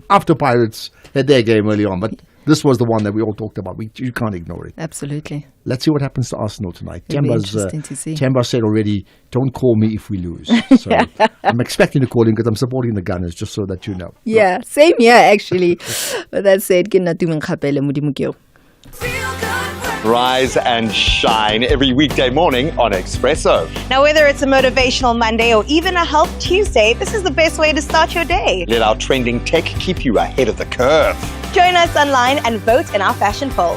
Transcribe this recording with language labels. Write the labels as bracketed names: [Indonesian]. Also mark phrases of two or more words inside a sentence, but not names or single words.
[English] After Pirates had their game early on. But this was the one that we all talked about. You can't ignore it. Absolutely. Let's see what happens to Arsenal tonight. It'll be interesting to see. Temba said already, don't call me if we lose. So I'm expecting to call him because I'm supporting the Gunners, just so that you know. Yeah, same here actually. But that said, [Tswana] ke nna tumeng kgapele modimo ke yo. [English] Rise and shine every weekday morning on Expresso. Now, whether it's a motivational Monday or even a health Tuesday, this is the best way to start your day. Let our trending tech keep you ahead of the curve. Join us online and vote in our fashion poll.